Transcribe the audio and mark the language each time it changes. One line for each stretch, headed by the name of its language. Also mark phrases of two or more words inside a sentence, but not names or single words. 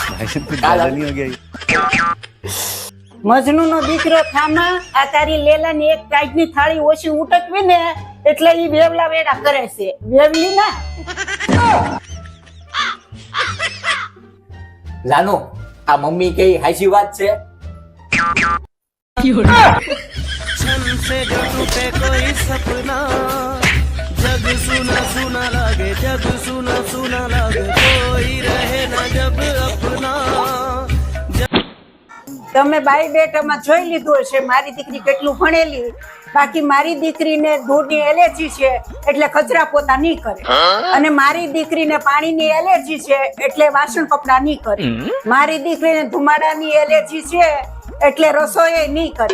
Gujarati: મજનુ નો દીકરો થામા આ તારી લેલા ની એક કાઈટ ની થાળી ઓછી ઉટકવી ને એટલે ઈ વેવલા વેડા કરે છે। વેવલી ના જાનુ આ મમ્મી કઈ હાચી વાત છે।
Hindi: छन से जो टूटे कोई सपना, जग सुना सुना लगे, जग सुना सुना लगे, कोई रहे ना जब अपना।
Gujarati: તમે બાઈ બેટામાં જોઈ લીધું હશે મારી દીકરી કેટલું ભણેલી, બાકી મારી દીકરીને ધૂળની એલર્જી છે એટલે કચરા પોતા નહીં કરે, અને મારી દીકરીને પાણીની એલર્જી છે એટલે વાસણ કપડા નહીં કરે, મારી દીકરીને ધુમાડાની એલર્જી છે એટલે રસોઈ નહીં કરે।